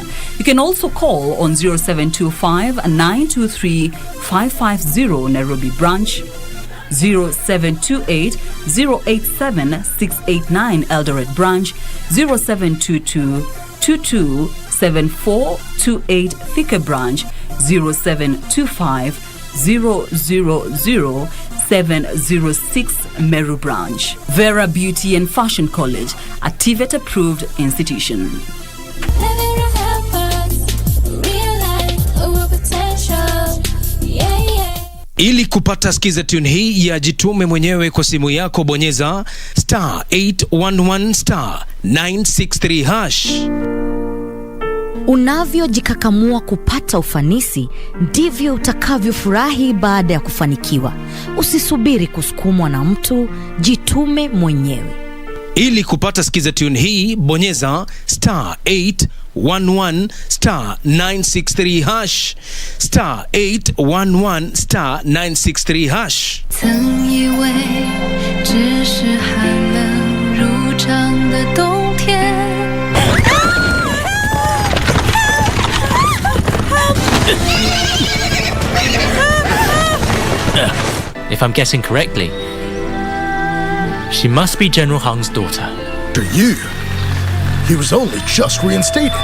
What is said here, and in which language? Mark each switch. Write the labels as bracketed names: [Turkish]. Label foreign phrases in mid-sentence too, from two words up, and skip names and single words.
[English] You can also call on 0725 923 550 Nairobi branch, 0728 087 689 Eldoret branch, 0722 227428 Thika branch, 0725 000 706 Meru branch. Vera Beauty and Fashion College, a TVET approved institution. [Swahili] Ili kupata skiza tune hii ya jitume mwenyewe kwa simu yako, bonyeza star 811 star 963 hash. Unavyojikakamua kupata ufanisi, ndivyo utakavyofurahi baada ya kufanikiwa. Usisubiri kusukumwa na mtu, jitume mwenyewe. Ili kupata skiza tune hii, bonyeza star 811 star 963 hash, star 811 star 963 hash. [Chinese] 曾以为只是寒冷如常的冬天。 [English] If I'm guessing correctly, she must be General Hung's daughter. To you, he was only just reinstated.